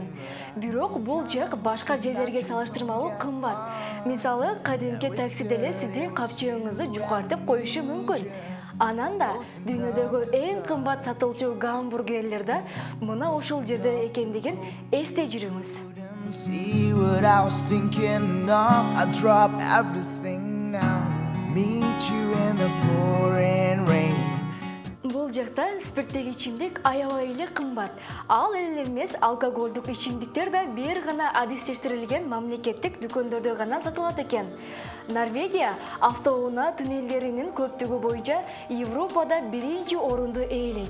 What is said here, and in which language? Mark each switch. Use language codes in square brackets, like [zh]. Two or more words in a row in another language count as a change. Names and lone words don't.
[ky] Бирок бул жак башка жерлерге салыштырмалуу кымбат. Мисалы, кадимки таксиде эле сиздин капчыгыңызды жукартып коюшу мүмкүн. Анан да дүйнөдөгү эң кымбат сатылчу гамбургерлер да мына ушул жерде экендигин эстей жүрүңүз. [en] See what I was thinking of. I drop everything now. Meet you in the pouring rain. [ky] Бул жакта спирттик ичимдик аябай эле кымбат. Ал эле эмес, алкоголдук ичимдиктер да бир гана адистештирилген мамлекеттик дүкөндөрдө гана сатылат экен. Норвегия автоунаа туннелдеринин көптүгү боюнча Европада биринчи орунду ээлейт.